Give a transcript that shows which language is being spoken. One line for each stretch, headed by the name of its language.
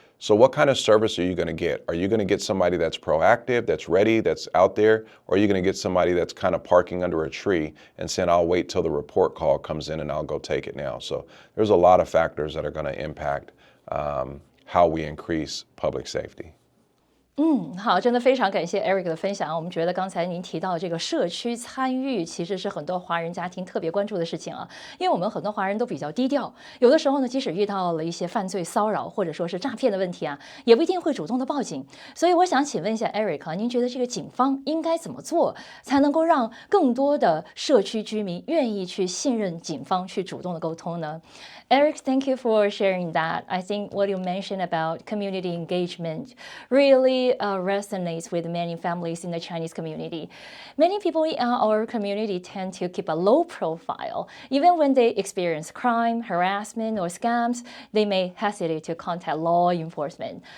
English: So what kind of service are you going to get? Are you going to get somebody that's proactive, that's ready, that's out there? Or are you going to get somebody that's kind of parking under a tree and saying, I'll wait till the report call comes in and I'll go take it now? So there's a lot of factors that are going to impact how we increase public safety.
Chinese: 好，真的非常感谢 Eric 的分享。我们觉得刚才您提到这个社区参与，其实是很多华人家庭特别关注的事情啊。因为我们很多华人都比较低调，有的时候呢，即使遇到了一些犯罪骚扰或者说是诈骗的问题啊，也不一定会主动的报警。所以我想请问一下 Eric 啊，您觉得这个警方应该怎么做，才能够让更多的社区居民愿意去信任警方，去主动的沟通呢？
English: Eric, thank you for sharing that. I think what you mentioned about community engagement really resonates with many families in the Chinese community. Many people in our community tend to keep a low profile. Even when they experience crime, harassment, or scams, they may hesitate to contact law enforcement.